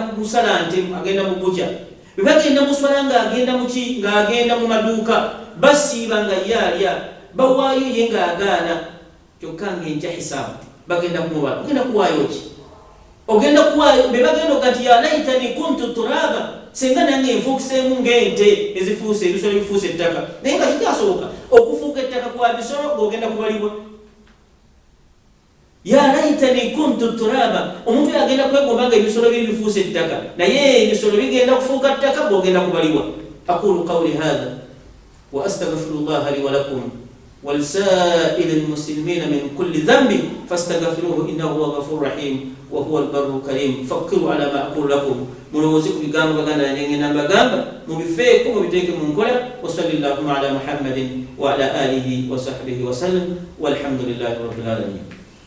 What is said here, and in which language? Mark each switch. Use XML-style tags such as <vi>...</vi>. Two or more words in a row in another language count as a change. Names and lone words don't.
<lg>kusala nte agenda mu bukya bagenda muswala ng'agenda muki ng'agenda mu maduuka basiiba nga ye alya bawaayo ye ng'agaana kyokka ng'enkya hisaabu bagenda kumubala ogenda kuwaayo ki ogenda kuwaayo be bagenda okati ya laitani kuntu turaba senga nange enfuukuseemu ng'ente ezifuuse ebisolo ebifuuse ettaka naye nga kikyasoboka okufuuka ettaka kwa bisolo ng'ogenda kubalibwa ya laitani kuntu turaba. Omuntu agenda kwegomba nga ebisolo bye bifuuse ettaka, naye ebisolo bigenda kufuuka ttaka bw'ogenda kubaliwa.</lg> <ar>أقول قولي هذا وأستغفر الله لي ولكم ولسائر المسلمين من كل ذنب فاستغفروه إنه هو الغفور الرحيم وهو البر الكريم. فكروا على ما أقول لكم,</ar> <lg>mulowooze ku bigambo baganda ngenda mbagamba, mubifeeko mubiteeke mu nkola.</lg> <ar>وصلى الله على محمد وعلى آله وصحبه وسلم والحمد لله رب العالمين.</ar>